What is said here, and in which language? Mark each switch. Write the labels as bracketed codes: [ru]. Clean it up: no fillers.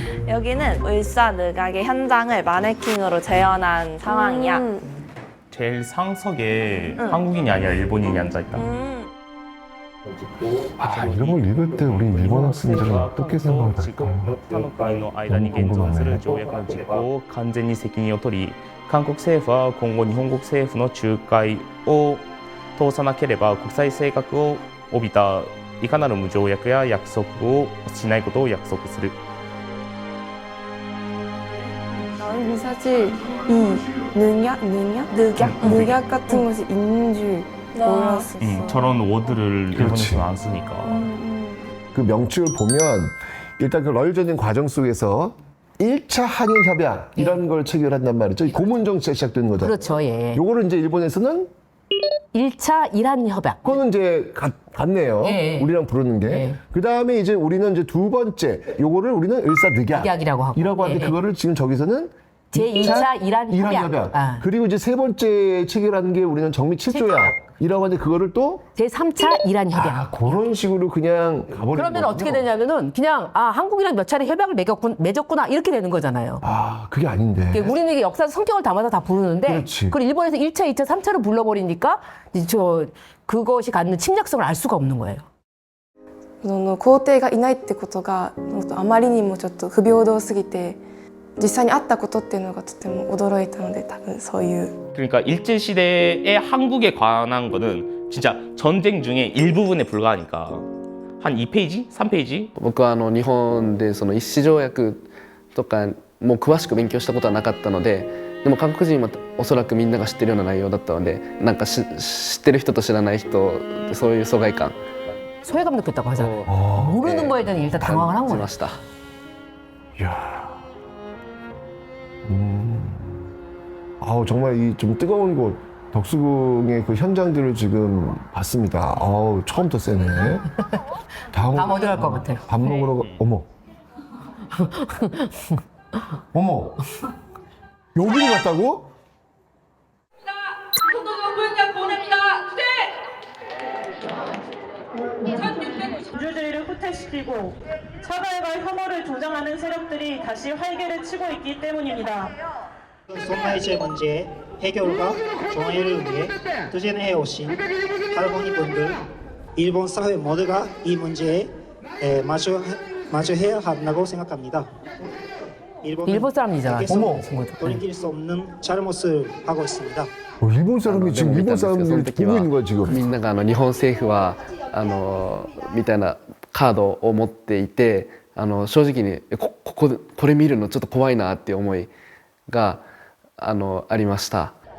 [ko] 여기는 을사늑약의 현장을 마네킹으로 재현한 상황이야. 제일 상석에 한국인이 아니라 일본인이 앉아있다. 아, 이런 걸 읽을 때 우리 일본 학생들은 어떻게 생각을 할까요? [ja] 他の国の間に現存する条約の実行を完全に責任を取り、韓国政府は今後日本国政府の仲介を通さなければ国際性格を帯びたいかなる無条約や約束をしないことを約束する。 [ko] 나는 사실 이 늑약 같은 것이 있는 줄 몰랐었어. 저런 워드를 일본에서는 안 쓰니까. 그 명칭을 보면 일단 그 러일전쟁 과정 속에서 1차 한일 협약 이런 걸 체결한단 말이죠. 고문 정치가 시작되는 거죠. 그렇죠, 예. 요거를 이제 일본에서는 1차 이란 협약. 그거는 이제 같네요. 예. 우리랑 부르는 게. 예. 그 다음에 이제 우리는 이제 두 번째 요거를 우리는 늑약이라고 하고. 이라고 하는데 예. 그거를 지금 저기서는 제2차 이란 협약. 아. 그리고 이제 세 번째 체결하는 게 우리는 정미 7조약이라고 하는데 그거를 또 제3차 이란 협약. 그런 식으로 그냥 가버리는 그러면 어떻게 되냐면은 그냥 한국이랑 몇 차례 협약을 맺었구나 이렇게 되는 거잖아요. 아, 그게 아닌데. 우리는 이게 역사 성격을 담아서 다 부르는데 그렇지. 그걸 일본에서 1차, 2차, 3차로 불러버리니까 이제 그것이 갖는 침략성을 알 수가 없는 거예요. [ja] その皇帝がいないってことがあまりにもちょっと不平等すぎて実際にあったことっていうのがとても驚いたので多分そういう [ko] 그러니까 일제 시대의 한국에 관한 거는 진짜 전쟁 중에 일부분에 불과하니까 한 2페이지, 3페이지. [ja] 僕は日本でその一紙条約とかもう詳しく勉強したことはなかったので、でも韓国人はおそらくみんなが知ってるような内容だったので、なんか知ってる人と知らない人そういう疎外感 [ko] 소외감 느꼈다고 하잖아요. 모르는 거에 대한 일단 당황을 한 [ja] 感じ [ko] 거예요. [ja] ました。 [ko] 이야. 아우, 정말 이 좀 뜨거운 곳, 덕수궁의 그 현장들을 지금 봤습니다. 아우, 처음부터 세네. 다음 어디 갈 것 같아? 밥 먹으러, 어머. 어머. 여기를 갔다고? 민주주의를 후퇴시키고 차별과 혐오를 조장하는 세력들이 다시 활개를 치고 있기 때문입니다. 손나이제 문제 해결과 정의를 위해 투쟁해 오신 할머니분들, 일본 사회 모두가 이 문제에 마주해야 한다고 생각합니다. 일본 사람이잖아. 어머. 돌이킬 수 없는 잘못을 하고 있습니다. 일본 사람이 지금 일본 사람들이 보고 있는 거야 지금. [ja] みんなが日本政府はみたいなカードを持っていて正直にこれ見るのちょっと怖いなっていう思いがありました。